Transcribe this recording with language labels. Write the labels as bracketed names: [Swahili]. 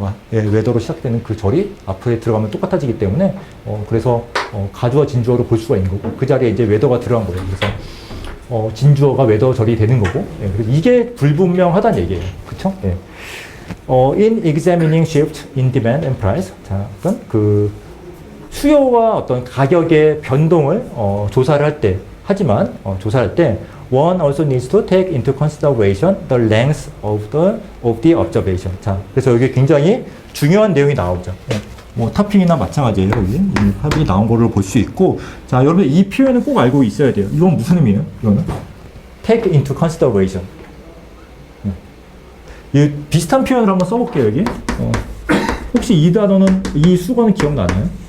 [Korean] 웨더로 시작되는 그 절이 앞에 들어가면 똑같아지기 때문에 그래서 가주어 진주어로 볼 수가 있는 거고 그 자리에 이제 웨더가 들어간 거예요. 그래서 진주어가 웨더 절이 되는 거고 그래서 이게 불분명하다는 얘기예요. 그렇죠? 예. [English] In examining shift in demand and price, [Korean] 자, 그 수요와 어떤 가격의 변동을 조사를 할 때 조사할 때 [English] one also needs to take into consideration the length of the observation. [Korean] 자, 그래서 여기 굉장히 중요한 내용이 나오죠. 예. 뭐 타핑이나 마찬가지예요. 여기 합이 나온 거를 볼 수 있고, 자, 여러분 이 표현은 꼭 알고 있어야 돼요. 이건 무슨 의미예요? 이거는 [English] take into consideration. [Korean] 이 비슷한 표현을 한번 써볼게요. 여기 혹시 이 단어는 이 수거는 기억나나요?